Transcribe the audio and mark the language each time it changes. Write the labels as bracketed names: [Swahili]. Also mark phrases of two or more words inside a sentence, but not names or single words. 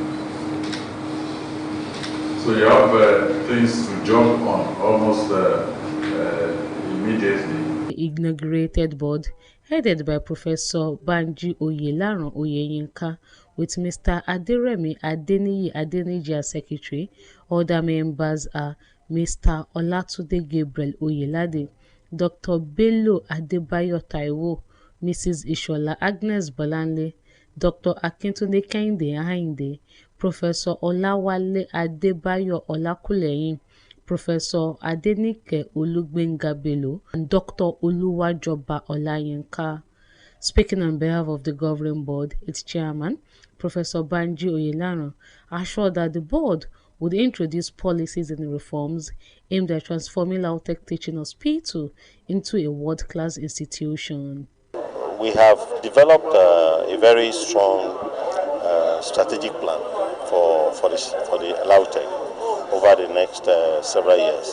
[English] So you have things to jump on almost immediately. The inaugurated board, headed by Professor Banji Oyelaran Oyeyinka, with Mr. Aderemi Adeniyi Adeniji as secretary. Other members are Mr. Olatunde Gabriel Oyelade, Dr. Bello Adebayo Taiwo, Mrs. Ishola Agnes Bolanle, Dr. Akintunde Kehinde Ahinde, Professor Olawale Adebayo Olakuleyin, Professor Adenike Olugbenga Bello, and Dr. Oluwajoba Olayinka. Speaking on behalf of the governing board, its chairman, Professor Banji Oyelaran, assured that the board would introduce policies and reforms aimed at transforming Lautech Teaching Hospital into a world-class institution. We have developed a very strong strategic plan for the Lautech over the next several years.